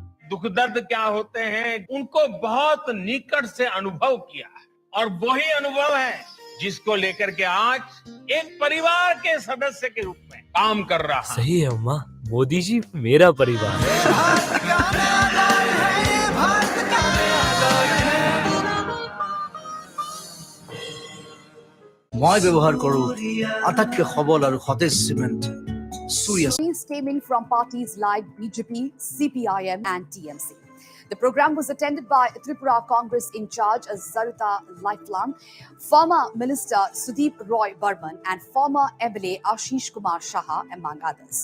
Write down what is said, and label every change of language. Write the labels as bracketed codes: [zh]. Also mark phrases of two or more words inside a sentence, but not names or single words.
[hi] दुख दर्द क्या होते हैं उनको बहुत निकट से अनुभव किया है, और वही अनुभव है जिसको लेकर के आज एक परिवार के सदस्य के रूप में काम कर रहा है। सही है अम्मा, मोदी जी मेरा परिवार है। [as] মই ব্যৱহাৰ কৰো আটাইতকৈ সবল আৰু সতেজ চিমেণ্ট Surya. [en] These came in from parties like BJP, CPIM and TMC. The program was attended by Tripura Congress in charge Zarita Lifeline, former Minister Sudeep Roy Burman and former MLA Ashish Kumar Shaha, among others.